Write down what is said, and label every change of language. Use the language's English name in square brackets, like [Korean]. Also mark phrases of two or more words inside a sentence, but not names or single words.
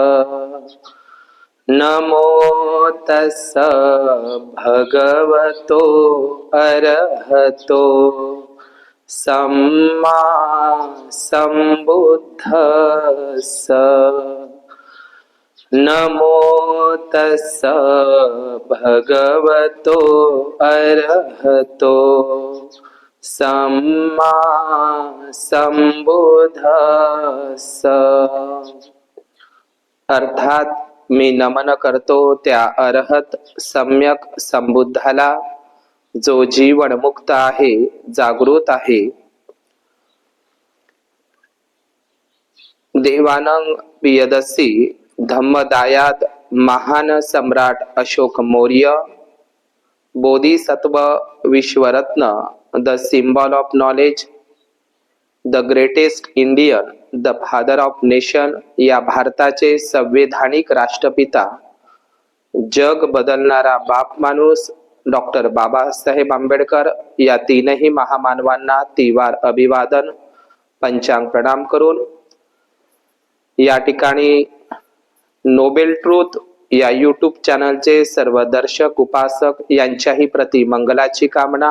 [Pali] नमो तस्स भगवतो अरहतो सम्मा सम्बुद्धस्स। नमो तस्स भगवतो अरहतो सम्मा सम्बुद्धस्स। [Marathi] अर्थात मी नमन करतो त्या अरहत सम्यक संबुद्धाला, जो जीवन मुक्त आहे, जागृत आहे। देवानंग पियदसी धम्मदायाद महान सम्राट अशोक मौर्य, बोधिसत्व विश्वरत्न, [English] the symbol of knowledge, the greatest Indian, the father of nation [Marathi] या भारताचे संवैधानिक राष्ट्रपिता, जग बदलणारा बाप माणूस डॉक्टर बाबासाहेब आंबेडकर या तीनही महामानवांना तिवार अभिवादन, पंचांग प्रणाम करून या ठिकाणी नोबेल ट्रूथ या यूट्यूब चॅनलचे सर्व दर्शक उपासक यांच्याही प्रति मंगलाची कामना।